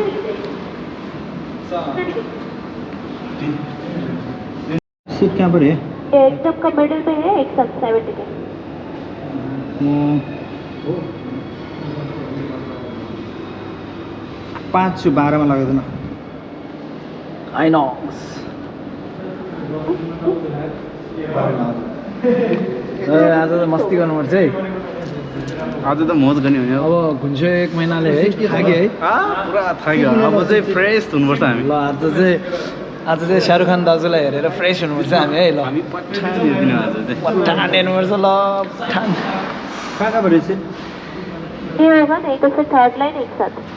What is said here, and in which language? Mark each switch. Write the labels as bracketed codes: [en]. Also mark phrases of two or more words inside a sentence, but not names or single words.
[ne] सिट कहाँ पऱ्यो [hi] एकदम का मिडिल पे है, एक साथ 7 टिकट। [ne] पाँच 12 में लगाइदिनु आइनक्स आज त मस्ती गर्नुपर्छ है आज त मौज गर्ने हो नि अब घुन्चो 1 महिनाले है थाक्यो है पुरा थाक्यो अब चाहिँ फ्रेस हुनुपर्छ हामी ल आज चाहिँ शाहरुख खान दाजुलाई हेरेर फ्रेस हुनुपर्छ हामी है ल हामी पठान हेर्दिनु आज चाहिँ पठान हेर्नुपर्छ ल पठान कहाँ पऱ्यो चाहिँ [hi] ये होगा नहीं तो फिर थर्ड लाइन एक साथ।